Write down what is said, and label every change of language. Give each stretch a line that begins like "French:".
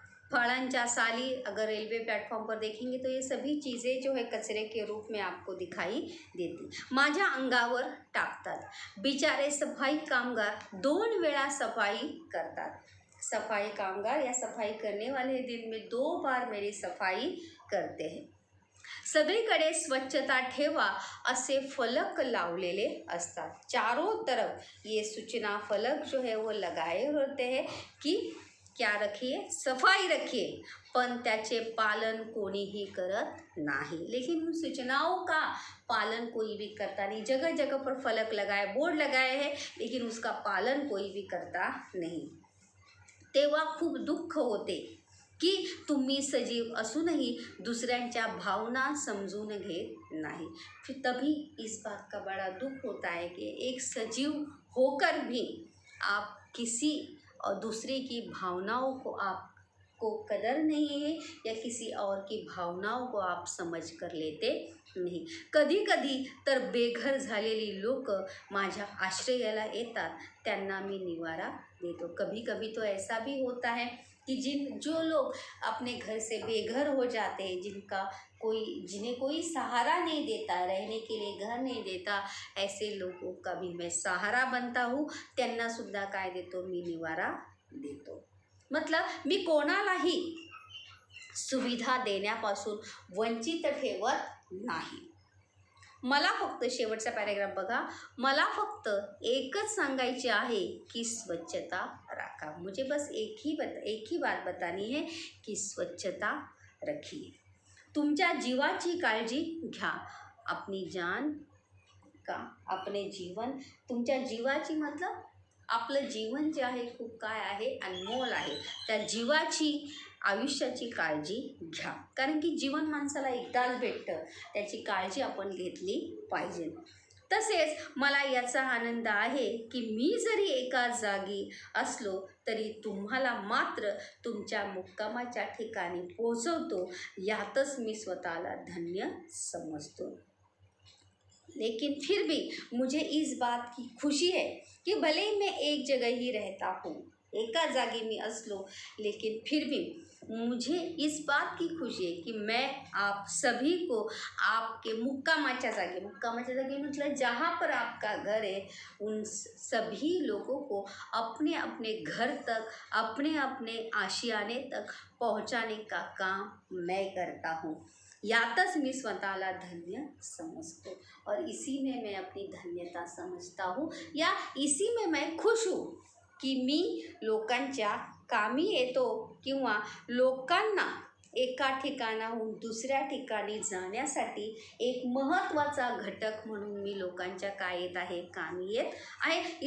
Marathi: फळांच्या साली
Hindi: अगर रेलवे प्लेटफॉर्म पर देखेंगे तो ये सभी चीज़ें जो है कचरे के रूप में आपको दिखाई देती।
Marathi: माझ्या अंगावर टाकतात। बिचारे सफाई कामगार 2 वेळा सफाई करतात।
Hindi: सफाई कामगार या सफाई करने वाले दिन में 2 बार मेरी सफाई करते हैं।
Marathi: सगळीकडे स्वच्छता ठेवा असे फलक लावलेले असतात।
Hindi: चारों तरफ ये सूचना फलक जो है वो लगाए होते हैं कि क्या रखिए, सफाई रखिए,
Marathi: पण त्याचे पालन कोणीही करत नाही।
Hindi: लेकिन उन सूचनाओं का पालन कोई भी करता नहीं। जगह जगह पर फलक लगाए, बोर्ड लगाए हैं, लेकिन उसका पालन कोई भी करता नहीं।
Marathi: तेव्हा खूप दुःख होते की तुम्ही सजीव असूनही दुसऱ्यांच्या भावना समजून घेत नाही।
Hindi: फिर तभी इस बात का बड़ा दुख होता है कि एक सजीव होकर भी आप किसी और दूसरे की भावनाओं को आपको कदर नहीं है या किसी और की भावनाओं को आप समझ कर लेते नहीं।
Marathi: कधी कधी तर बेघर झालेली लोक माझ्या आश्रयाला येतात, त्यांना मी निवारा देतो।
Hindi: कभी कभी तो ऐसा भी होता है कि जो लोग अपने घर से बेघर हो जाते हैं, जिन्हें कोई सहारा नहीं देता, रहने के लिए घर नहीं देता, ऐसे लोगों का भी मैं सहारा बनता हूँ।
Marathi: त्यांना सुद्धा काय देतो, मी निवारा देतो। मतलब मी कोणालाही सुविधा देण्यापासून वंचित ठेवत नाही। मला फक्त शेवटचा पॅराग्राफ बघा, मला फक्त एकच सांगायचे आहे की स्वच्छता राखा.
Hindi: मुझे बस एक ही बात बतानी है की स्वच्छता रखिए.
Marathi: तुमच्या जीवाची काळजी घ्या.
Hindi: अपनी जान का अपने जीवन,
Marathi: तुमच्या जीवाची मतलब आपलं जीवन जे आहे खूप काय आहे, अनमोल आहे. त्या जीवाची, आयुष्याची काळजी घ्या. कारण की जीवन माणसाला एकदाच भेटतं, त्याची काळजी आपण घेतली पाहिजे. तसेच मला याचा आनंद आहे की मी जरी एका जागी असलो तरी तुम्हाला मात्र तुमच्या मुक्कामाच्या ठिकाणी पोहोचवतो, यातच मी स्वतःला धन्य समजतो.
Hindi: लेकिन फिर भी मुझे इस बात की खुशी है कि भले ही मैं एक जगह ही रहता हूँ,
Marathi: एका जागी मी असलो,
Hindi: लेकिन फिर भी मुझे इस बात की खुशी है कि मैं आप सभी को आपके
Marathi: मुक्कामाच्या जागी
Hindi: मतलब जहाँ पर आपका घर है, उन सभी लोगों को अपने अपने घर तक, अपने अपने आशियाने तक पहुँचाने का काम मैं करता हूँ.
Marathi: यातच मी स्वतःला धन्य समजतो
Hindi: और इसी में मैं अपनी धन्यता समझता हूँ, या इसी में मैं खुश हूँ की
Marathi: मी लोकांच्या कामी येतो किंवा लोकांना एका ठिकाणाहून दुसऱ्या ठिकाणी जाण्यासाठी एक महत्त्वाचा घटक म्हणून मी लोकांच्या काय येत आहे, कामी येत आहे.